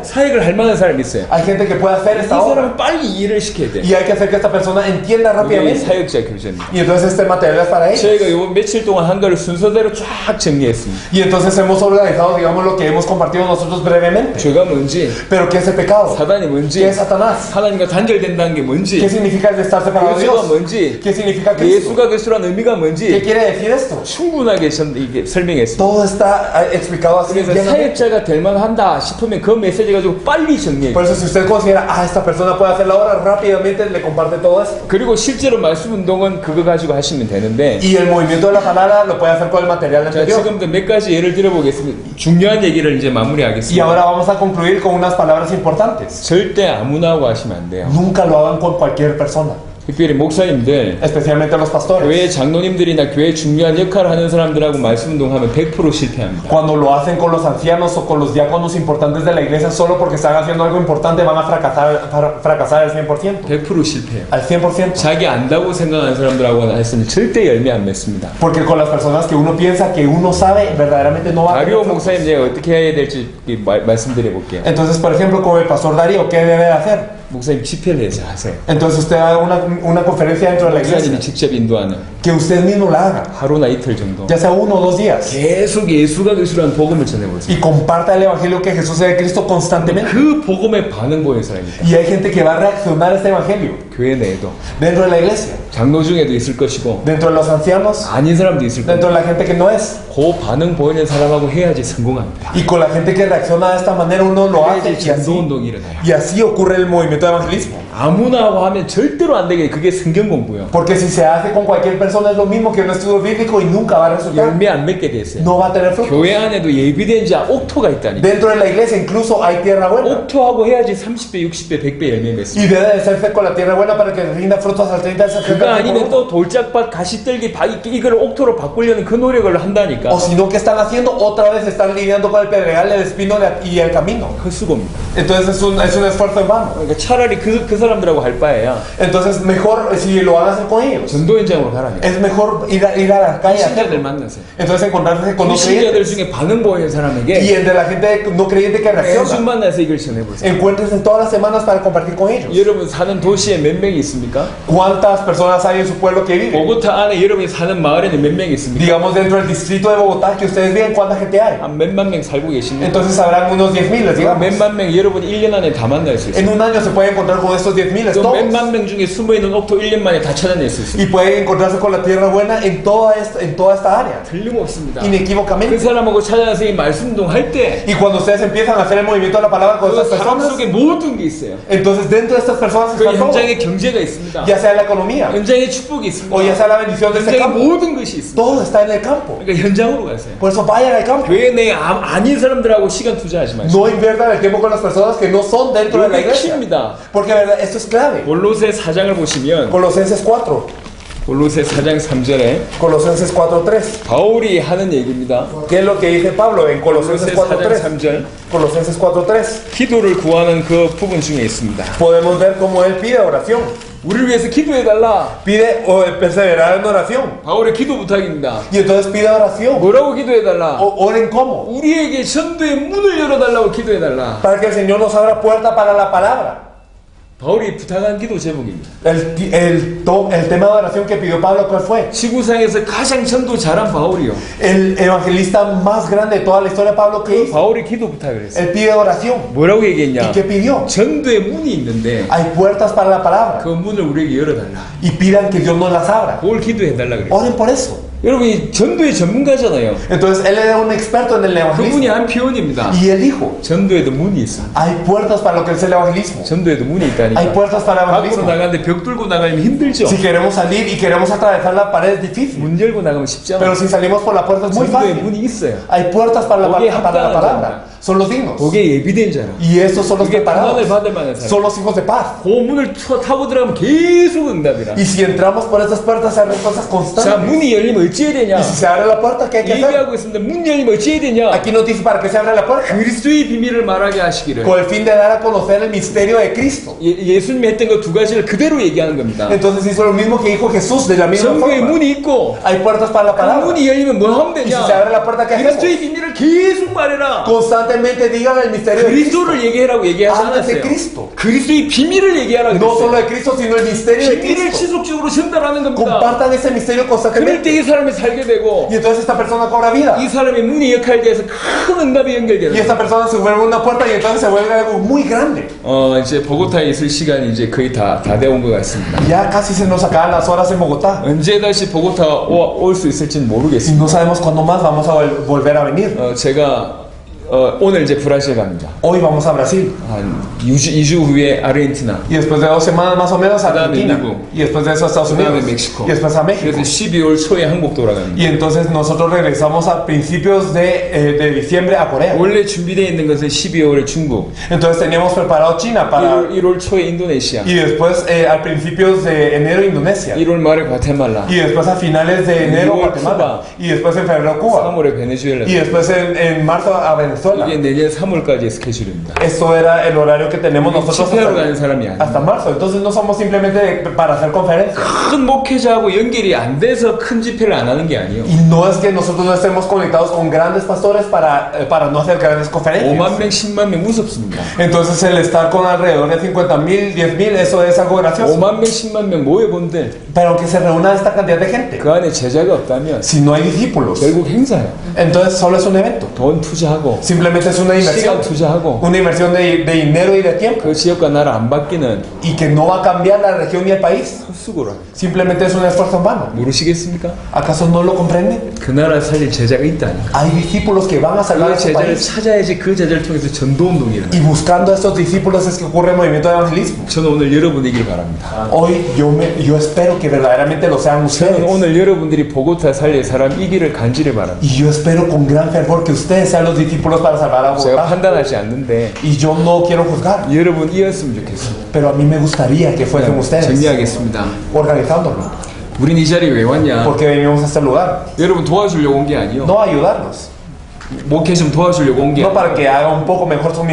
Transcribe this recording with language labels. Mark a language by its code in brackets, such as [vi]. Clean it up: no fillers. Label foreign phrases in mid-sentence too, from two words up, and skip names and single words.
[ko] 사역을 할 만한 사람이 있어요. [es] Hay gente que puede hacer [ko] 이 [es] esta obra. [ko] 사람은 빨리 이해를 시켜야 돼. [es] Y hay que hacer que esta persona entienda [ko] 이게 [es] rápidamente. [ko] 사역자 교재입니다. [es] Y entonces este material es para ellos. [ko] 저희가 이번 며칠 동안 한 거를 순서대로 쫙 정리했습니다. [es] Y entonces hemos organizado, digamos, lo que hemos compartido nosotros brevemente. [ko] 죄가 뭔지, [es] Pero ¿qué es el pecado? [ko] 사단이 [es] ¿Qué [ko] 뭔지, [es] es Satanás? [ko] 하나님과 단절된다는 게 [es] ¿Qué [ko] 뭔지, [es] significa el estar separado de [ko] 예수가 [es] Dios? [ko] 뭔지, [es] ¿Qué significa Cristo? [ko] 예수가 그리스도라는 의미가 [es] ¿Qué [ko] 뭔지 [es] quiere decir esto? [ko] 충분하게 이게 설명했습니다. [es] Todo está explicado así. [ko] 그래서 [es] llanamente. [ko] 사역자가 될 만한다 싶으면 그 메시지 가지고 빨리 정리해. [es] Por eso si usted considera, esta persona puede hacer la obra, rápidamente le comparte todo esto. [ko] 그리고 실제로 말씀 운동은 그거 가지고 하시면 되는데 [es] Y el movimiento de la palabra lo puede hacer con el material [ko] 자, [es] anterior. [ko] 지금도 몇 가지 예를 들어보겠습니다. 중요한 얘기를 이제 [es] Y [ko] 마무리하겠습니다. [es] ahora vamos a concluir con unas palabras importantes. [ko] 절대 아무나 하고 하시면 안 돼요. [es] Nunca lo hagan con cualquier persona, [ko] 특별히 목사님들, [es] especialmente los pastores. [ko] 교회 장로님들이나 교회 중요한 역할을 하는 사람들하고 말씀 운동하면 100% 실패합니다. [es] Cuando lo hacen con los ancianos o con los diáconos importantes de la iglesia solo porque están haciendo algo importante van a fracasar al 100%. [ko] 100% 실패해요. [es] Al 100%. [ko] 자기 안다고 생각하는 사람들하고 했으면 절대 열매 안 맺습니다. [es] Porque con las personas que uno piensa que uno sabe, verdaderamente no va a 다리오 tener frutos. [ko] 목사님 제가 어떻게 해야 될지 말씀드려 볼게요. [es] Entonces, por ejemplo, con el pastor Darío, ¿qué debe de hacer? [ko] 목사님 집회를 해서 하세요. [es] Entonces usted haga una conferencia dentro de la iglesia. [ko] 목사님이 직접 인도하는 [es] Que usted mismo la haga. [ko] 하루나 이틀 정도. [es] Ya sea 1 o 2 días. [ko] 계속 예수가 그리스도라는 복음을 전해보세요. [es] Y comparta el evangelio que Jesús es el Cristo constantemente. [ko] 그 복음에 반응 보이는 사람입니다. [es] Y hay gente que va a reaccionar a este evangelio. [ko] 교회 내에도 [es] Dentro de la iglesia. [ko] 장로 중에도 있을 것이고 [es] Dentro de los ancianos. [ko] 아닌 사람도 있을 [es] Dentro [ko] 겁니다. [es] de la gente que no es. [ko] 그 반응 보이는 사람하고 해야지 성공합니다. [es] Y con la gente que reacciona de esta manera uno lo hace. [ko] 해야지 전도 운동이 일어나요. [es] Y así ocurre el movimiento de evangelismo. [ko] 아무나 하고 하면 절대로 안 되게 그게 성경 공부요. [es] Porque si se hace con cualquier persona es lo mismo que un estudio bíblico y nunca va a resultar. [ko] 열매 안 맺게 됐어요. [es] No va a tener fruto. [ko] 교회 안에도 예비된 자 옥토가 있다니. [es] Dentro de la iglesia incluso hay tierra buena. [ko] 옥토하고 해야지 30배, 60배, 100배 열매 맺습니다. [es] Y debe de ser fe con la tierra buena para que rinda frutos al 30 al 70. [ko] 그거 아니면 또 돌짝밭 가시떨기 이걸 옥토로 바꾸려는 그 노력을 한다니까. [es] O sino que están haciendo otra vez están lidiando con el pedregal, el espino y el camino. [ko] 헛수고입니다. [es] Entonces es un esfuerzo en vano. [ko] 그러니까 차라리 그 사람들하고 할 바에야 [es] Entonces mejor si lo van a hacer con ellos. [ko] 전도 현장으로 가라니까. [es] Es mejor ir a la calle a [ko] 신자들 [es] hacerlo. [ko] 만나세요. [es] Entonces encontrarse con los [ko] 신자들 [es] creyentes. [ko] 중에 반응 보이는 [es] Y [ko] 사람에게 [es] entre la gente no creyente que [ko] 계속 [es] reacciona. [ko] 만나서 이걸 전해보세요. [es] Encuéntrense todas las semanas para compartir con ellos. [ko] 여러분 사는 도시에 몇 명이 있습니까? [es] ¿Cuántas personas hay en su pueblo que viven? [ko] 보고타 안에 여러분이 사는 마을에는 몇 명이 있습니까? [es] Digamos dentro del distrito de Bogotá que ustedes viven, ¿cuánta gente hay? [ko] 한 몇만 명 살고 계십니다. [es] Entonces habrán unos 10,000, digamos. [ko] 몇만 명 여러분이 1년 안에 다 만날 수 있어요. [es] En un año se puede encontrar con estos 10,000 [ko] 또 [es] todos. [ko] 몇만 명 중에 숨어있는 옥토 1년 만에 다 찾아낼 수 있어요. [es] Y puede encontrarse con la tierra buena en toda esta área, [ko] 틀림없습니다. 그 [es] inequívocamente. [ko] 사람하고 찾아가서 이 말씀 운동할 때 [es] Y cuando ustedes empiezan a hacer el movimiento de la palabra con [ko] 그 [es] estas [ko] 사람 [es] personas, [ko] 속에 모든 게 있어요. [es] entonces dentro de estas personas [ko] 그 [es] está todo. [ko] 현장에 경제가 있습니다. [es] Ya sea la economía, [ko] 현장에 축복이 있습니다. [es] o ya sea la bendición de este [ko] 현장에 [es] campo. [ko] 모든 것이 있습니다. [es] Todo está en el campo. [ko] 그러니까 현장으로 가세요. [es] Por eso vayan al campo. [ko] 교회 내에 아닌 사람들하고 시간 투자하지 마시고 [es] No inviertan el tiempo con las personas que no son dentro de la [ko] 이게 [es] iglesia. [ko] 키입니다. [es] Porque esto es clave. [ko] 골로새 4장을 보시면 [es] Colosenses 4. [ko] 골로새 4장 3절에 [es] Colosenses 4:3. [ko] 바울이 하는 얘기입니다. [es] ¿Qué es lo que dice Pablo en [ko] 골로새 [es] Colosenses [ko] 4장 [es] 4:3? [ko] 3절 [es] Colosenses 4:3. [ko] 기도를 구하는 그 부분 중에 있습니다. [es] Podemos ver cómo él pide oración. [ko] 우리를 위해서 기도해달라. [es] Pide perseverar en oración. [ko] 바울의 기도 부탁입니다. [es] Y entonces pide oración. [ko] 뭐라고 기도해달라? [es] Oren cómo. [ko] 우리에게 전도의 문을 열어달라고 기도해달라. [es] Para que el Señor nos abra puerta para la palabra. [ko] 바울이 부탁한 기도 제목입니다. [es] El tema de oración que pidió Pablo, ¿cuál fue? [ko] 지구상에서 가장 전도 잘한 바울이요. [es] El evangelista más grande de toda la historia, Pablo, ¿qué hizo? [ko] 바울이 기도 부탁을 했어요. [es] Él pide oración. [ko] 뭐라고 얘기했냐? [es] ¿Y qué pidió? [ko] 전도의 문이 있는데 [es] Hay puertas para la palabra. [ko] 그 문을 우리에게 열어달라. [es] Y pidan que Dios nos las abra. [ko] 그걸 기도해달라 그랬어요. [es] Oren por eso. [ko] 여러분이 전도의 전문가잖아요. [es] Entonces él era un experto en el [ko] 그분이 [es] evangelismo. [ko] 한 표현입니다. [es] Y él dijo, [ko] 전도에도 문이 있어. [es] hay puertas para lo que es el evangelismo. [ko] 전도에도 문이 [es] Hay [ko] 있다니까. [es] puertas para el [ko] 밖으로 [es] evangelismo. [ko] 나가는데 벽 뚫고 나가면 힘들죠. [es] Si queremos salir y queremos atravesar la pared es difícil. [ko] 문 열고 나가면 쉽지 [es] Pero [ko] 않아. [es] si salimos por la puerta es muy [ko] 전도의 [es] fácil. [ko] 문이 있어요. [es] Hay puertas para la [ko] 거기에 [es] palabra. [ko] 합당한 [es] Son los dignos. [ko] 거기에 예비된 자라. [es] Y estos son los [ko] 그게 [es] preparados. [ko] 평안을 받을 만한 사람. [es] Son los hijos de paz. [ko] 그 문을 타고 들어가면 계속 응답이라. [es] Y si entramos por estas puertas hay respuestas [ko] 자, [es] constantes. [ko] 문이 열리면 어찌해야 되냐? [es] Y si se abre la puerta, ¿qué hay que hacer? [ko] 얘기하고 있습니다. 문 열리면 어찌해야 되냐? [es] Aquí nos dice para que se abra la puerta. [ko] 그리스도의 비밀을 말하게 하시기를. [es] Con el fin de dar a conocer el misterio de Cristo. [ko] 예수님이 했던 거 두 가지를 그대로 얘기하는 겁니다. [es] Entonces hizo lo mismo que dijo Jesús de la misma [ko] 전도의 [es] forma. [ko] 문이 있고 [es] Hay puertas para la [ko] 그 [es] palabra. [ko] 문이 열리면 뭐 하면 [es] Y si se [ko] 되냐? [es] abre la puerta, ¿qué hacemos? [ko] 그리스도의 비밀을 계속 말해라. [es] Constantemente digan el misterio de Cristo. [ko] 그리스도를 얘기하라고 얘기하지 [es] Antes de [ko] 않았어요. [es] Cristo. [ko] 그리스도의 비밀을 얘기하라고 [es] No solo [ko] 그랬어요. [es] de Cristo, sino el misterio de [ko] 비밀을 [es] Cristo. [ko] 지속적으로 전달하는 겁니다. [es] Compartan ese misterio [ko] 그럴 [es] constantemente. [ko] 때 이 사람이 살게 되고 [es] Y entonces esta persona cobra vida. [ko] 이 사람의 문의 역할에 대해서 큰 응답이 연결되는 [es] Y esta [ko] 거예요. [es] persona se vuelve una puerta y entonces se vuelve algo muy grande. [ko] 이제 보고타에 있을 시간이 이제 거의 다 돼 온 것 같습니다. [es] Ya casi se nos acaban las horas en Bogotá. [ko] 언제 다시 보고타 올 수 있을지는 [es] Y [ko] 모르겠습니다. [es] no sabemos cuándo más vamos a volver a venir. [ko] 제가 오늘 이제 브라질 갑니다. [es] Hoy vamos a Brasil. [ko] 한 2주 후에 아르헨티나. [es] Y después de 2 semanas más o menos a [ko] 그다음에 [es] Argentina. [ko] 미국. [es] Y después de eso a Estados [ko] 그다음에 [es] Unidos. [ko] 멕시코. [es] Y después a México. [ko] 그래서 12월 초에 한국 돌아갑니다. [es] Y entonces nosotros regresamos a principios de diciembre a Corea. [ko] 원래 준비되어 있는 것은 12월에 중국, [es] Entonces teníamos preparado China para... [ko] 1월 초에 indonesia, [es] Y después a principios de enero Indonesia. [ko] 1월 말에 과테말라, [es] Y después a finales de enero Cuba. Guatemala. Y después en febrero Cuba. [ko] 3월에 베네수엘라. [es] Y después en marzo a Venezuela. [ko] 이게 내년 3월까지의 스케줄입니다. [es] Esto era el horario que tenemos nosotros [ko] 집회하러 가는 사람이 아니에요. [es] hasta marzo. Entonces no somos simplemente para hacer conferencias. [ko] 큰 목회자하고 연결이 안 돼서 큰 집회를 안 하는 게 아니에요. [es] Y no es que nosotros no estemos conectados con grandes pastores para no hacer grandes [ko] 5만 [es] conferencias. [ko] 명, 10만 명 무섭습니다. [es] Entonces el estar con alrededor de 50,000, 10,000, eso es algo gracioso. [ko] 5만 명, 10만 명 모여본들 [es] Pero que se reúna esta cantidad de gente. [ko] 그 안에 제자가 없다면 [es] Si no hay discípulos, [ko] 결국 행사예요. [es] entonces solo es un evento. [ko] 돈 투자하고 [es] Simplemente es una [ko] 시간 [es] inversión. [ko] 투자하고 [es] Una inversión de dinero y de tiempo. [ko] 그 지역과 나라 안 바뀌는 [es] Y que no va a cambiar la región ni el país. [ko] 헛수고라. [es] Simplemente es un esfuerzo en vano. [ko] 모르시겠습니까? [es] ¿Acaso no lo comprenden? [ko] 그 나라 살릴 제자가 있다니. [es] Hay discípulos que van a salvar [ko] 그 [es] a su [ko] 제자를 [es] país. [ko] 찾아야지 그 제자를 통해서 전도운동이 일어나요. [es] Y buscando a estos discípulos es que ocurre el movimiento de evangelismo. [ko] 저는 오늘 여러분이길 바랍니다. [es] Hoy yo espero que verdaderamente lo sean [ko] 저는 [es] ustedes. [ko] 오늘 여러분들이 보고타 살릴 사람 이기를 간절히 바랍니다. [es] Y yo espero con gran fervor que ustedes sean los discípulos para salvar a [ko] 제가 [es] Bogotá. [ko] 판단하지 않는데 [es] Y yo no quiero juzgar, [ko] 여러분 이었으면 좋겠습니다. [es] pero a mí me gustaría que fuesen ustedes [ko] 정리하겠습니다. [es] organizándolo. [ko] 우린 이 자리에 왜 왔냐? [es] Porque venimos a este lugar. [ko] 여러분 도와주려고 온 게 아니요. [es] No ayudarnos. [ko] 목회 좀 도와주려고 온 게 [es] No [ko] 아니요. [es] para que haga un poco mejor su